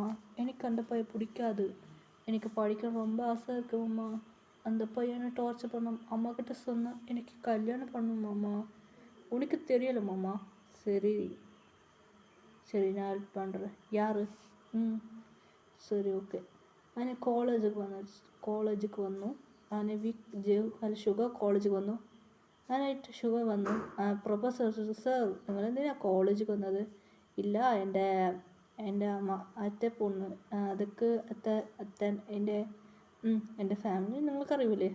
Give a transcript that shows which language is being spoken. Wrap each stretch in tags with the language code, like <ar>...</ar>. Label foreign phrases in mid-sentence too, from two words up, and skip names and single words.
<ta>எனக்கு அந்த பையன் பிடிக்காது. எனக்கு படிக்க ரொம்ப ஆசை இருக்கு மாமா. அந்த பையனை டார்ச்சர் பண்ண அம்மா கிட்ட சொன்னேன். எனக்கு கல்யாணம் பண்ணணும் மாமா. உனக்கு தெரியல மாமா. சரி சரி, நான் ஹெல்ப் பண்ணுறேன். யார்? சரி, ஓகே.</ta> <ml>അങ്ങനെ കോളേജിലേക്ക് വന്നു. അങ്ങനെ ഷുഗർ കോളേജിൽ വന്നു. ഞാനായിട്ട് ഷുഗർ വന്നു. പ്രൊഫസർ സർ, നിങ്ങളെന്തിനാണ് കോളേജിൽ വന്നത്? ഇല്ല, എൻ്റെ അത്തെ പൊണ്ണ്, അതൊക്കെ അത്തൻ എൻ്റെ ഫാമിലി നിങ്ങൾക്കറിയില്ലേ?</ml>